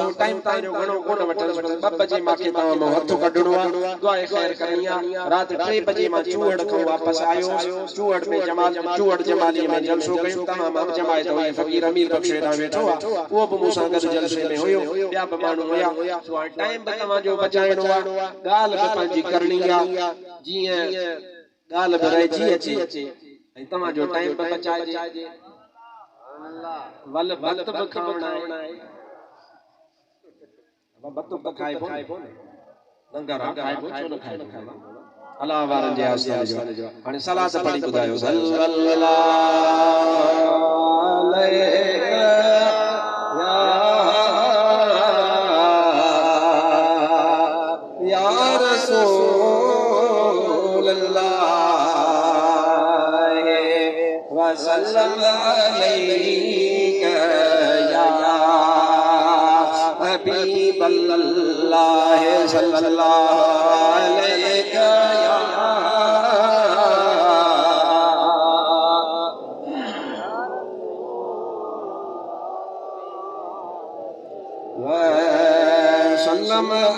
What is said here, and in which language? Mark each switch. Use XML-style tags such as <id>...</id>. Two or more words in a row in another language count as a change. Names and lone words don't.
<sd>टाइम ताईं घणो कोन वठण 2 बजे मूंखे तव्हां मां हथ कढणो आहे दुआ ख़ैर करणी आहे राति 3 बजे मां चूहड़ खां वापसि आयो चूहड़ में चूहड़ जमाली में जलसो कयो तमाम जमायत हुई फ़कीर अमीर बख्श वेठा वेठो आहे उहो बि मूंसां गॾु जलसे में हुयो ॿिया बि माण्हू हुया टाइम बि तव्हांजो बचाइणो आहे ॻाल्हि बि पंहिंजी करणी आहे जीअं ॻाल्हि बि रहिजी अचे ऐं तव्हांजो टाइम बि बचाइजे वल भत बि खाइणा आहे भत बि खाइबो लंगर खाइबो छो न खाइबो अल्लाह वारनि जे आस्थान जो हाणे सलात पढ़ी ॿुधायो</sd> <ar>صلى الله عليه يا رسول الله وصلى الله عليك يا حبيب الله صلى الله عليك وسلم</ar>